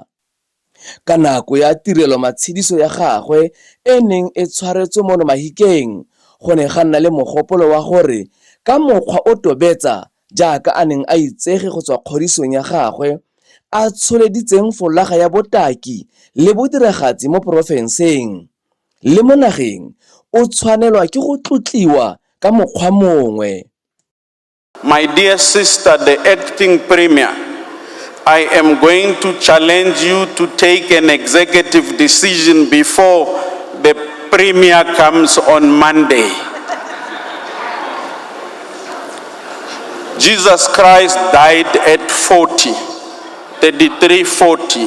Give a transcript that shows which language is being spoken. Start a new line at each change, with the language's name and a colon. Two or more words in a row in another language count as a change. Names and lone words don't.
Tswana: Ka nako ya tirelo matshidiso ya gagwe e neng e tshwaretswe mo Mahikeng, go ne ga nna le mogopolo wa gore ka mokgwa o tobetsa jaaka a neng a itsege go tswa kgodisong ya gagwe, a tsholeditseng folaga ya botaki le bodiragatsi mo porofenseng le mo nageng, o tshwanelwa ke go tlotliwa ka mokgwa mongwe.
English: My dear sister, the acting premier, I am going to challenge you to take an executive decision before the premier comes on Monday. Jesus Christ died at 40, 33, 40.